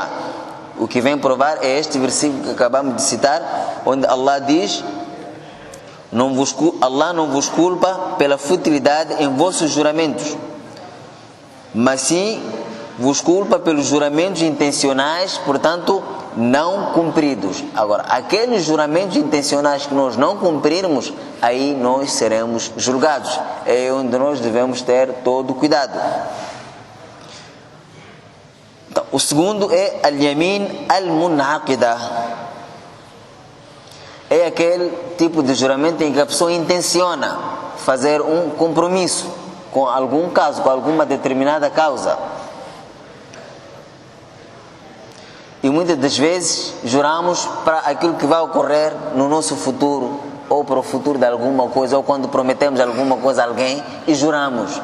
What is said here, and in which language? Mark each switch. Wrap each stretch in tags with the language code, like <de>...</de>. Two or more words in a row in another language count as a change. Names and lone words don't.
<pt>O que vem provar é este versículo que acabamos de citar, onde Allah diz: Allah não vos culpa pela futilidade em vossos juramentos, mas sim vos culpa pelos juramentos intencionais, portanto, não cumpridos. Agora, aqueles juramentos intencionais que nós não cumprirmos, aí nós seremos julgados. É onde nós devemos ter todo cuidado. o segundo é</pt> <ar>اليمين المنعقدة.</ar> <pt>É aquele tipo de juramento em que a pessoa intenciona fazer um compromisso com algum caso, com alguma determinada causa. E muitas das vezes juramos para aquilo que vai ocorrer no nosso futuro, ou para o futuro de alguma coisa, ou quando prometemos alguma coisa a alguém e juramos.</pt>